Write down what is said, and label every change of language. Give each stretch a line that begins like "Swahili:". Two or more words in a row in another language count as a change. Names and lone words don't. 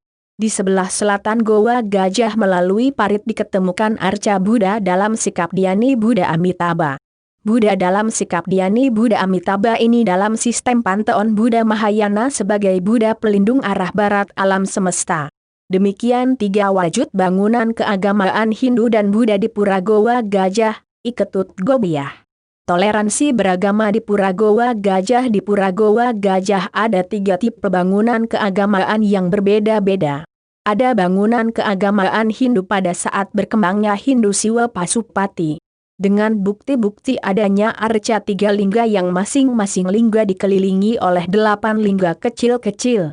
Indonesian: Di sebelah selatan Goa Gajah melalui parit diketemukan arca Buddha dalam sikap Dhyani Buddha Amitabha. Buddha dalam sikap Dhyani Buddha Amitabha ini dalam sistem panteon Buddha Mahayana sebagai Buddha pelindung arah barat alam semesta. Demikian 3 wujud bangunan keagamaan Hindu dan Buddha di Pura Goa Gajah. Iketut Gobiah. Toleransi beragama di Pura Goa Gajah. Di Pura Goa Gajah ada 3 tipe bangunan keagamaan yang berbeda-beda. Ada bangunan keagamaan Hindu pada saat berkembangnya Hindu Siwa Pasupati. Dengan bukti-bukti adanya arca 3 lingga yang masing-masing lingga dikelilingi oleh 8 lingga kecil-kecil.